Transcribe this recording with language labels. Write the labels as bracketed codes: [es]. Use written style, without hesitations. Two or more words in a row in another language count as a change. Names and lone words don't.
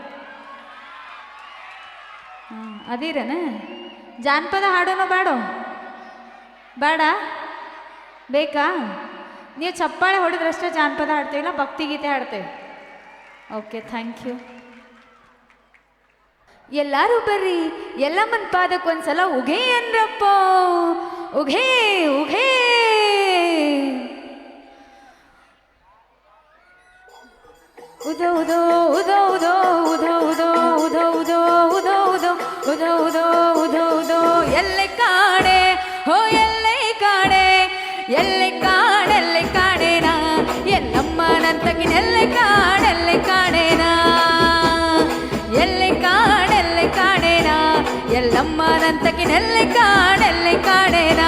[kn] ಹಾಂ, ಅದಿರೇನ ಜಾನಪದ ಹಾಡೋನು ಬೇಡ ಬೇಕಾ? ನೀವು ಚಪ್ಪಾಳೆ ಹೊಡೆದ್ರಷ್ಟೇ ಜಾನಪದ ಹಾಡ್ತೀವಿಲ್ಲ, ಭಕ್ತಿಗೀತೆ ಹಾಡ್ತೇವೆ. [en] OK, thank you. [kn] ಎಲ್ಲರೂ ಬರ್ರಿ, ಎಲ್ಲಮ್ಮನ ಪಾದಕ್ಕೆ ಒಂದ್ಸಲ ಉಘೇ ಅನ್ರಪ್ಪ, ಉಘೇ ಉಘೇ. ಉದೋ ಉದೋ ಉದೋ ಉದೋ ಉದೋ ಉದೋ ಉದೋ ಉದೋ ಉದೋ ಉದೋ ಉದೋ ಉದೋ ಉದೋ ಉದೋ. ಎಲ್ಲೆ ಕಾಣೆ ಹೋ ಎಲ್ಲೆ ಕಾಣೆ, ಎಲ್ಲೆ ಕಾಣೇನಾ ಎಲ್ಲಮ್ಮನಂತಕಿನೆಲ್ಲೆ ಕಾಣೇನಾ, ಎಲ್ಲೆ ಕಾಣೇನಾ ಎಲ್ಲಮ್ಮನಂತಕಿನೆಲ್ಲೆ ಕಾಣೇನಾ.